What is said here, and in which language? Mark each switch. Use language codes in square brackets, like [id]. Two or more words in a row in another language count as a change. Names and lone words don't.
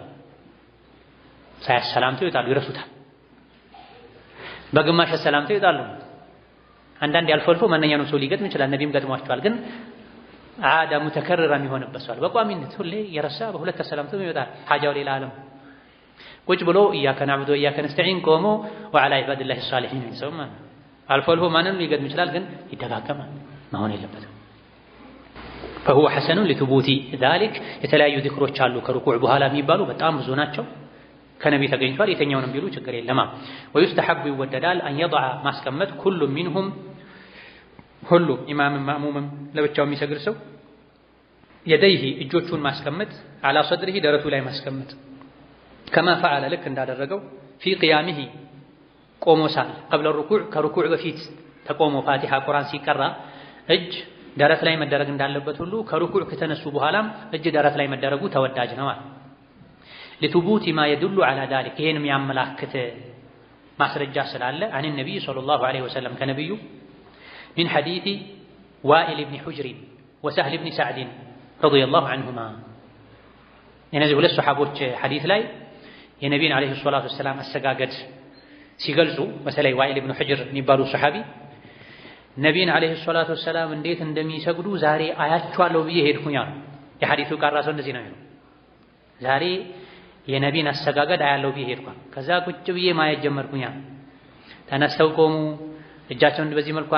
[am] ይወጣሉ፣ ይረሱታል። በግማሽ አሰላምተው ይወጣሉ። አንዳንድ ያልፎ አልፎ ማንኛውንም ሰው ሊገጥም ይችላል። ነቢይም ገጥሟቸዋል። ግን [ar] عادة متكررة [am] የሚሆንበት ሰው በቋሚነት ሁሌ የረሳ በሁለት ተሰላምቶ ይወጣል። ሐጃው ሌላ ዓለም ቁጭ ብሎ [ar] إياك نعبد وإياك نستعين [am] ቆሞ [ar] وعلى عباد الله الصالحين [am] ሰው ማለት አልፎ አልፎ ማንንም ሊገጥም ይችላል። ግን ይደጋገማል፣ መሆን የለበትም። [ar] فهو حسن لثبوت ذلك [am] የተለያዩ ዚክሮች አሉ ከሩኩዕ በኋላ የሚባሉ በጣም ብዙ ናቸው። ከነቢ ተገኝቷል። የተኛውንም ቢሉ ችግር የለም። ወይስተሐቡ ይወደዳል አን የضع ማስቀመጥ [ar] كل منهم [am] ሁሉ ኢማምም ማእሙምም ለብቻው የሚሰግድ ሰው የደይህ እጆቹን ማስቀመጥ [ar] على صدره [am] ደረቱ ላይ ማስቀመጥ [ar] كما فعل [am] ልክ እንዳደረገው [ar] في قيامه [am] ቆሞ ሳል [ar] قبل الركوع [am] ከሩኩዕ በፊት ተቆሞ ፋቲሃ ቁርአን ሲቀራ እጅ ደረት ላይ መደረግ እንዳለበት ሁሉ ከሩኩዕ ከተነሱ በኋላም እጅ ደረት ላይ መደረጉ ተወዳጅ ነው ማለት [ar] لثبوت ما يدل على ذلك [am] ይሄን የሚያመላክት ማስረጃ ስላለ [ar] عن النبي صلى الله عليه وسلم [am] ከነብዩ [ar] من حديث وائل بن حجر وسهل بن سعد رضي الله عنهما [am] እነዚህ ሁለት ሱሐቦች ሐዲስ ላይ የነቢዩን [ar] عليه الصلاة والسلام [am] አሰጋገድ ሲገልጹ በተለይ ዋኢል ኢብኑ ሑጅር የሚባሉ ሱሐቢ ነቢዩን [ar] عليه الصلاة والسلام [am] እንዴት እንደሚሰግዱ ዛሬ አያቸዋለሁ ብዬ ሄድኩኝ አሉ። የሐዲሱ ቃል ራሱ እንደዚህ ነው። ዛሬ የነቢዩን አሰጋገድ አያለሁ ብዬ ሄድኩኝ። ከዛ ቁጭ ብዬ ማየት ጀመርኩኝ። ተነስተው ቆሙ፣ እጃቸውን በዚህ መልኩ